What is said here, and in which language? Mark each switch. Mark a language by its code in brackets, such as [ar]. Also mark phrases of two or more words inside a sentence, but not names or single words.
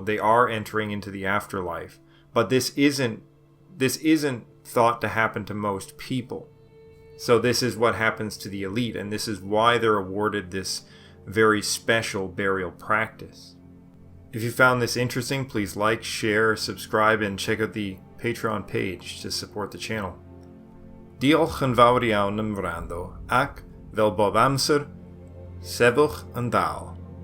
[en] They are entering into the afterlife. But this isn't thought to happen to most people. So this is what happens to the elite, and this is why they're awarded this very special burial practice. If you found this interesting, please like, share, subscribe, and check out the Patreon page to support the channel. [cy] Diolch yn fawr iawn am wrando, ac, fel bob amser, sefwch yn dal.